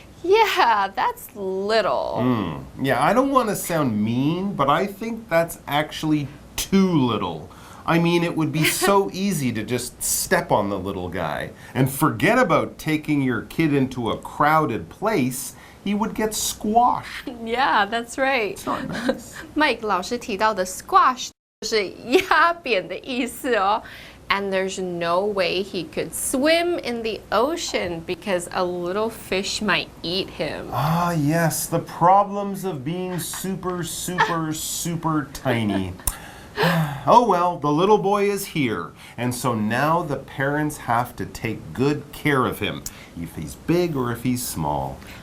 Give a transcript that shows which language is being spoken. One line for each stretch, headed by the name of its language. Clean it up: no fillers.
English: Yeah, that's little. Yeah, I don't want to sound mean, but I think that's actually too little. I mean, it would be so easy to just step on the little guy and forget about taking your kid into a crowded place. He would get squashed. Yeah, that's right. It's not nice.
Chinese: Mike 老师提到的 squash 就是压扁的意思哦。
English: And there's no way he could swim in the ocean because a little fish might eat him. Ah, yes, the problems of being super, super, super tiny. Oh well, the little boy is here, and so now the parents have to take good care of him, if he's big or if he's small.